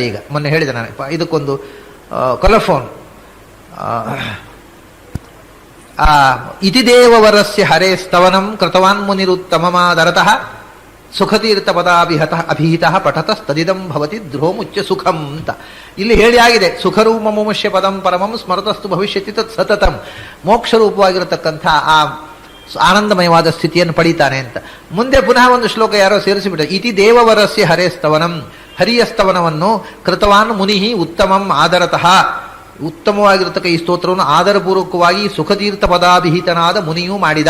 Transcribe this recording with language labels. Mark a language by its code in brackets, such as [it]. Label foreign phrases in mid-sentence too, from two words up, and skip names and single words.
[kn] ಈಗ ಮೊನ್ನೆ ಹೇಳಿದೆ ನಾನು, ಇದಕ್ಕೊಂದು ಕೊಲಫೋನ್ [sa] ಇತಿ ದೇವವರಸ್ಯ ಹರೇ ಸ್ತವನಂ ಕೃತವಾನ್ ಮುನಿರುತ್ತಮಮಾದರತಃ ಸುಖತೀರ್ಥ ಅಭಿಹಿತಃ ಪಠತಸ್ತದಿದಂ ಭವತಿ ಧ್ರುವಮುಚ್ಯ ಸುಖಂ [kn] ಅಂತ ಇಲ್ಲಿ ಹೇಳಿ ಆಗಿದೆ. [sa] ಸುಖರೂಪಮುಷ್ಯ ಪದಂ ಪರಮಂ ಸ್ಮರತಸ್ತು ಭವಿಷ್ಯತಿ ತತ್ ಸತತಂ, [kn] ಮೋಕ್ಷರೂಪವಾಗಿರತಕ್ಕಂಥ ಆ ಆನಂದಮಯವಾದ ಸ್ಥಿತಿಯನ್ನು ಪಡೀತಾನೆ ಅಂತ. ಮುಂದೆ ಪುನಃ ಒಂದು ಶ್ಲೋಕ ಯಾರೋ ಸೇರಿಸಿಬಿಟ್ಟ, [sa] ಇತಿ ದೇವವರಸ್ಯ ಹರೇ ಸ್ತವನಂ, [kn] ಹರಿಯ ಸ್ತವನವನ್ನು [sa] ಕೃತವಾನ್ ಮುನಿಹಿ ಉತ್ತಮಂ ಆದರತಃ, [kn] ಉತ್ತಮವಾಗಿರತಕ್ಕ ಈ ಸ್ತೋತ್ರವನ್ನು ಆದರಪೂರ್ವಕವಾಗಿ ಸುಖತೀರ್ಥ ಪದಾಭಿಹಿತನಾದ ಮುನಿಯೂ ಮಾಡಿದ.